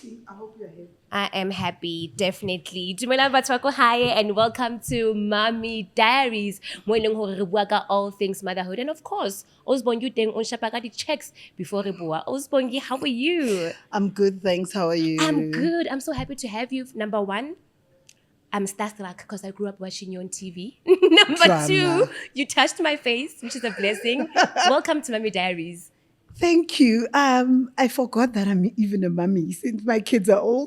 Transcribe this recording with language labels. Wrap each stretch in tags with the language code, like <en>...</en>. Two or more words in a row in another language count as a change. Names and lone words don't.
<en>I hope you're happy. I am happy, definitely.</en> <st>Dumela batho ba ko hae,</st> <en>and welcome to Mommy Diaries,</en> <st>mo e leng hore re bua ka</st> <en>all things motherhood. And of course,</en> <st>Bongi teng on shapa ka di-checks before re bua.</st> <en>Bongi, how are you? I'm good, thanks. How are you? I'm good. I'm so happy to have you. Number one, I'm starstruck because I grew up watching you on TV. Number Drama. two, you touched my face, which is a blessing. Welcome to Mommy Diaries. Thank you. I forgot that I'm even a mummy since my kids are old.</en>